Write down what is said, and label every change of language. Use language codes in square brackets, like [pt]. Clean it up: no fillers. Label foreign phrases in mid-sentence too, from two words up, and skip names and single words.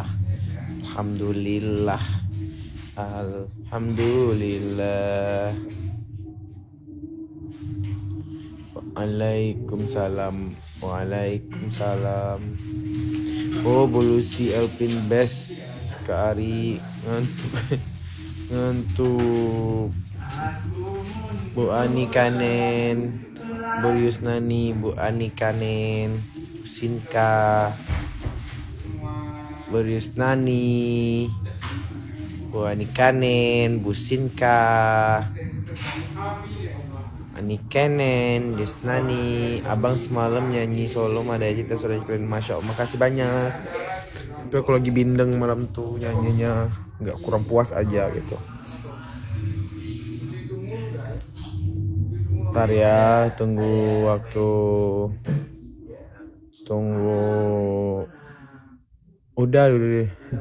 [id] Alhamdulillah. Alhamdulillah. Waalaikumsalam. Waalaikumsalam. Oh, Bulusi Elpin best ke Ari ngantuk. Bu Ani Kanen, Burius Nani, Bu Ani Kanen, Sinka, Burius Nani, Bu Ani Kanen, Bu Sinka, Ani Kanen, Desnani. Abang semalam nyanyi solo Mada Cita sudah keren, [ar] Masya Allah, [id] makasih banyak. Itu aku lagi bindeng malam tuh nyanyinya, nggak kurang puas aja gitu. Ntar ya, tunggu waktu, udah deh.